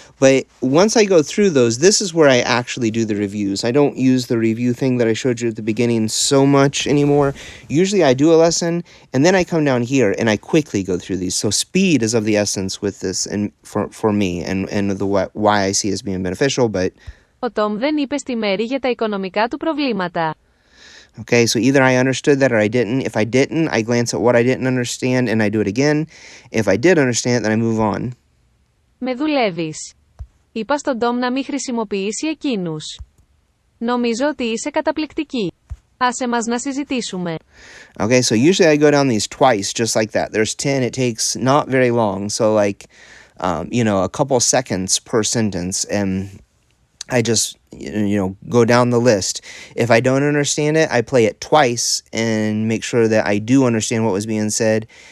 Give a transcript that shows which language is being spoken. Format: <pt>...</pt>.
<en>But once I go through those, this is where I actually do the reviews. I don't use the review thing that I showed you at the beginning so much anymore. Usually I do a lesson and then I come down here and I quickly go through these. So speed is of the essence with this and for me and the why I see it as being beneficial, but</en> <el>Ο Τόμ δεν είπε στη Μέρη για τα οικονομικά του προβλήματα.</el> <en>okay, so either I understood that or I didn't. If I didn't, I glance at what I didn't understand and I do it again. If I did understand, then I move on.</en> <el>Με δουλεύεις. Είπα στον Τόμ να μην χρησιμοποιήσει εκείνους. Νομίζω ότι είσαι καταπληκτική. Άσε μας να συζητήσουμε.</el> <en>Okay, so usually I go down these twice, just like that. There's 10. It takes not very long. So like, a couple seconds per sentence. And I just, go down the list. If I don't understand it, I play it twice and make sure that I do understand what was being said.</en>